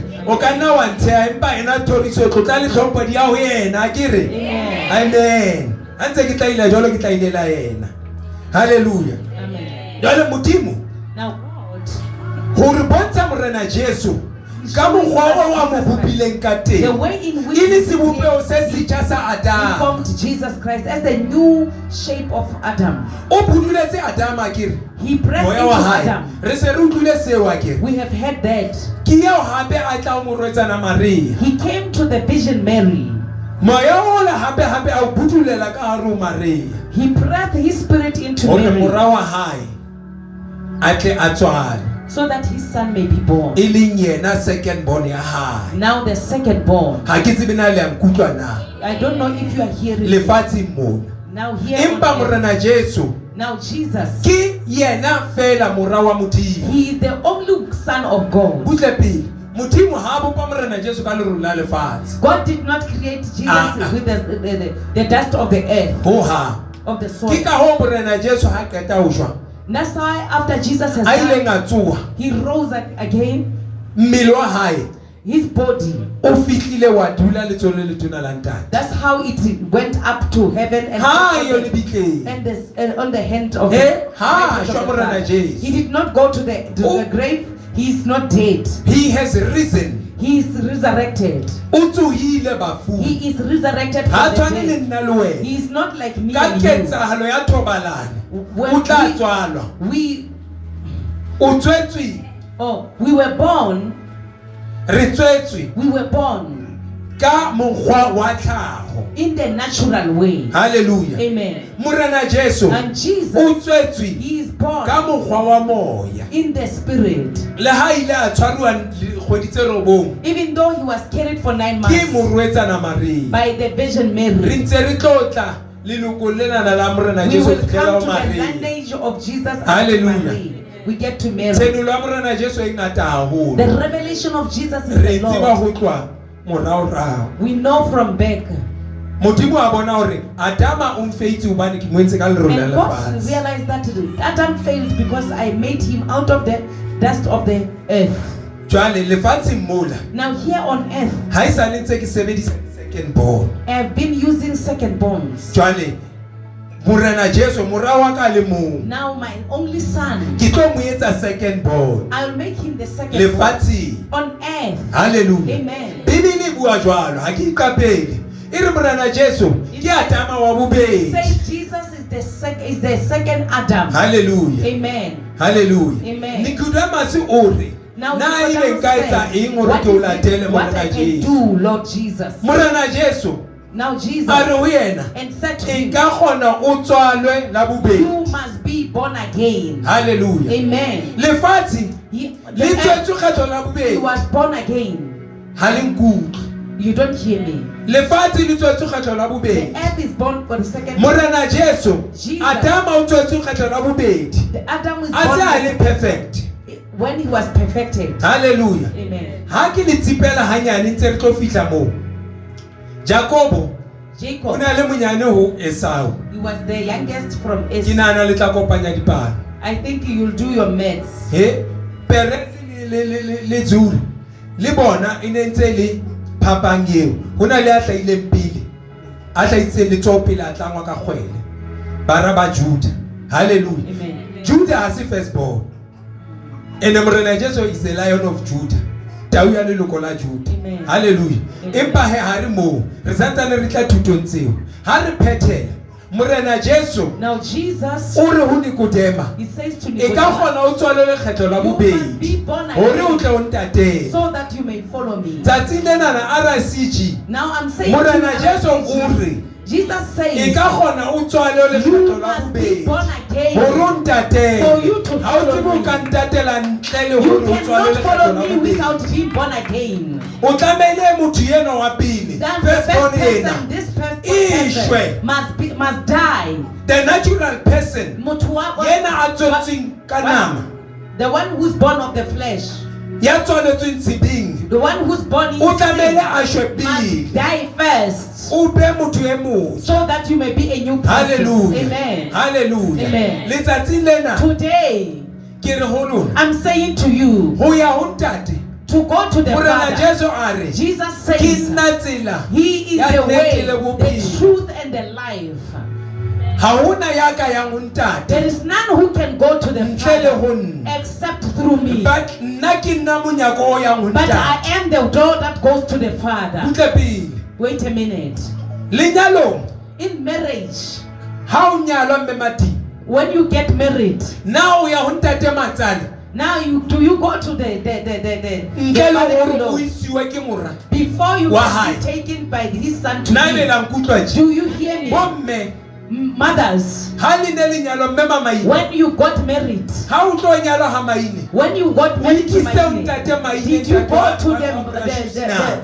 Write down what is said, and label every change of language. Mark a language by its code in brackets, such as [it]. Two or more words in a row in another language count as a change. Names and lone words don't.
[st] O ka nna wa ntsha empa ena thoriso tlo tla le tlhompho di ya ho yena ke re. Amen. Antse ke tlaila jwale ke tlailela yena. Hallelujah. Amen. Jwale modimo [en] Now God, [st] ho re bontsha morena Jesu ka mokgwa o wa mo bopileng ka [en] the [st] teng. [en] way in which [st] E le sebopeo se setjha sa [en] He Adam. formed Jesus Christ as the new shape of Adam. [st] O buduletse Adama ke re. [en] He breathed [st] Moya [en] into [st] wa hae. [en] Adam. [st] Re se re utlwile seo ke re. [en] We have heard that. [st] Ke eo hape a tla mo rwetsana Maria. [en] He came to the Virgin Mary. [st] Moya o la hape a o budulela ka hare ho Maria. [en] He breathed his spirit into [st] Hore [en] Mary [st] mora wa hae a tle a tswale. [en] so that his son may be born. [st] E leng yena [en] second born [st] ya hae. [en] Now the second born. [st] Ha ke tsebe na le a nkutlwa na. [en] I don't know if you are hearing me. [st] Lefatsheng mona. [en] Now here [st] Empa [en] on earth. [st] morena Jesu [en] Now Jesus, [st] ke yena fela mora wa modimo. [en] he is the only son of God. [st] Butle pele. Modimo ha bopa morena Jesu ka lerolo la lefatshe. [en] God did not create Jesus with the dust of the earth, [st] Ho ha. [en] of the soil. [st] Ke ka ho morena Jesu ha qeta ho shwa. [en] That's why after Jesus has [st] A ile [en] died, [st] nga tsoha. [en] he rose again. [st] Mmele wa hae [en] His body. [st] o fihlile wa dula le tsone le tona la ntate. [en] That's how it went up to heaven and [st] Ha yo le bitleng. [en] and on the hand of Eh, the [st] ha, [en] right of the [st] shwa morena [en] Father. [st] Jesu. [en] He did not go to Oh. the grave. He is not dead. He has risen. He is resurrected. [st] O tsohile bafung. [en] He is resurrected [st] Ha [en] from the [st] tshwane le [en] dead. [st] nna le wena. [en] He is not like me [st] Ka [en] and you. [st] ketsahalo ya thobalano. [en] When [st] O tla [en] we- [st] tswalwa. [en] We [st] O tswetswe. [en] we were born. [st] Re tswetswe [en] We were born [st] ka mokgwa wa tlhaho. [en] in the natural way. [st] Hallelujah. Amen. Morena Jesu [en] And Jesus, [st] o tswetswe [en] he is born [st] ka mokgwa wa moya [en] in the spirit. [st] le ha ile a tshwaruwa kgwedi tse robong [en] Even though he was carried for 9 [st] ke [en] months [st] morwetsana Maria [en] by the Virgin [st] re [en] Mary. [st] ntse re tlotla leloko lena la morena [en] We [st] Jesu [en] will [st] fihlela [en] come [st] o [en] to the [st] Maria. [en] lineage of Jesus and [st] Hallelujah. [en] Mary. We get to Mary. [st] Tshenulo ya morena Jesu e ngata haholo [en] The revelation of Jesus is [st] re [en] the [st] tseba [en] Lord. [st] ho tloha moraorao [en] We know from back. [st] Modimo a bona hore Adama o mfeitse hobane ke mo entse ka lerole [en] And [st] la [en] God [st] lefatshe. [en] realized that Adam failed because I made him out of the dust of the earth. [st] Jwale lefatsheng mola [en] Now here on earth, [st] ha e sale ntse ke sebedisa [en] second born. I have been using second bonds. [st] Jwale morena Jesu morao wa ka le mong [en] Now my only son, [st] ke tlo mo etsa [en] second born I'll make him the second born [st] lefatsheng. [en] on earth. [st] Hallelujah. Amen. Bibele e bua jwalo ha ke iqapele e re morena Jesu ke Adama wa bobedi. [en] Say Jesus is the second Adam. [st] Hallelujah. Amen. Hallelujah. Amen. Nikodemasi o re [en] Now [st] na [en] Nicodemus [st] ile nka etsa [en] said, [st] eng hore [en] what [st] ke o [en] is [st] latele [en] it, what I [st] morena [en] can [st] Jesu. [en] do, Lord Jesus. [st] Morena Jesu [en] Now Jesus [st] a re ho yena [en] and said to [st] e [en] him, [st] nka kgona o tswalwe la [en] you [st] bobedi. [en] must be born again. [st] Hallelujah. Amen. Lefatshe [en] The [st] le [en] earth, [st] tswetswe kgetho la [en] he [st] bobedi [en] was born again. [st] ha le nkutlwe. [en] You don't hear me. [st] Lefatshe le tswetswe kgetho la [en] The [st] bobedi. [en] earth is born for the second. [st] Morena Jesu [en] Jesus. [st] Adama o tswetswe kgetho la bobedi. [en] The Adam was [st] A se a le [en] born perfect. when he was perfected. [st] Hallelujah. Amen. Ha ke le tsipela hanyane ntse re tlo fihla mo. Jacobo o [en] Jacob, [st] ne a le monyane ho Esau. [en] he was the youngest from [st] Ke [en] Esau. [st] nahana le tla kopanya dipalo. [en] I think you'll do your maths. [st] He Perez le Zuri le bona e ne ntse le phapang eo. Hona le a hlaileng pele. A hlaitseng le tsopele a tlangwa ka kgwele. Bara ba Judah. Hallelujah. Amen. [en] Judah has the firstborn. And [st] morena Jesu [en] is the Lion of Judah. [st] Tau ya leloko la Judah. Amen. Hallelujah. Amen. Empa he ha re mo re santsane re tla thutong tseo. Ha re phethela morena Jesu [en] Now Jesus, [st] o re ho Nikodema [en] he says to [st] e ka [en] Nicodemus, [st] kgona o tswale lekgetho la [en] you must [st] bobedi [en] be born [st] hore o [en] again [st] tle o ntatele. [en] so that you may follow me. [st] Tsatsing lena na RCG [en] Now I'm saying [st] morena [en] to [st] Jesu [en] you, [st] o re [en] Jesus [st] e [en] says, [st] ka kgona o tswale [en] you [st] lekgetho la [en] must be [st] bobedi [en] born again. [st] hore o ntatele. [en] For you to [st] Ha o [en] follow [st] tsebe o [en] me. [st] ka ntatela ntle le [en] You [st] hore o tswale [en] cannot [st] lekgetho [en] follow [st] la [en] me [st] bobedi. [en] without being born again. [st] O tlamehile motho yena wa pele [en] Then the firstborn first [st] yena [en] person, this first [st] Ishwe. [en] person must die. the natural person [st] Motho wa- yena a tswetsweng ka nama [en] The one who's born of the flesh, [st] ya tswaletsweng tsheding [en] the one who's born in [st] o tlamehile a [en] sin, [st] shwe [en] must [st] pele [en] die first, [st] o be motho e motho. [en] so that you may be a new person. [st] Hallelujah. Amen. Hallelujah. Amen. Letsatsing lena [en] Today, [st] ke re ho lona [en] I'm saying to you, [st] ho ya ho ntate [en] to go to the [st] morena [en] Father. [st] Jesu a re [en] Jesus [st] ke [en] says, [st] nna tsela [en] He is [st] ya [en] the way, [st] nnete le [en] the [st] bophelo. [en] truth, and the life. [st] ha hona ya ka yang ho ntate There is none who can go to the ntle le ho [en] Father [st] nna. [en] except through me. [st] But nna ke nna monyako o yang ho [en] But [st] ntate. [en] I am the door that goes to the Father. [st] Butle pele [en] Wait a minute. [st] lenyalong [en] In marriage, [st] ha o nyalwa mme mati [en] when you get married, [st] na o ya ho ntate matsale [en] now do you go to the [st] ntle le hore [en] father-in-law [st] o isiwe ke mora [en] before you [st] Wa [en] must [st] hae. [en] be taken by his son to [st] nna le [en] him? [st] la nkutlwa je [en] Do you hear me? [st] bomme [en] Mothers, [st] ha le ne lenyalwa mme mamaine [en] when you got married, [st] ha o tlo nyalwa ha maine [en] when you got married to my [st] ikise ntate maine [en] did you [st] ntate [en] go [st] wa- [en] to [st] wa- [en] the [st] wa-